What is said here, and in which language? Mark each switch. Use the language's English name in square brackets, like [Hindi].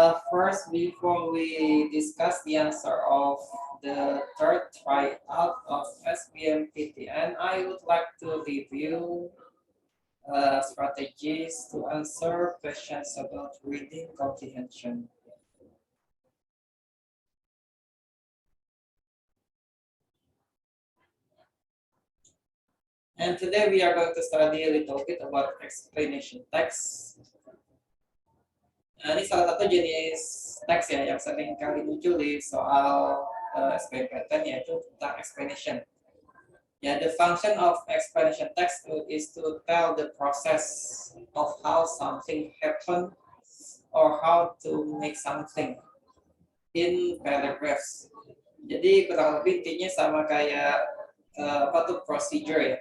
[English] First, before we discuss the answer of the third tryout of SBMPTN, I would like to review strategies to answer questions about reading comprehension. And today we are going to study a little bit about explanation text. [Indonesian] Nah, ini salah satu jenis teks ya yang sering kali muncul di soal SBMPTN, yaitu tentang explanation. [English] Ya, the function of explanation text is to tell the process of how something happen or how to make something in paragraphs. [Indonesian] Jadi kurang lebih intinya sama kayak apa tuh procedure ya.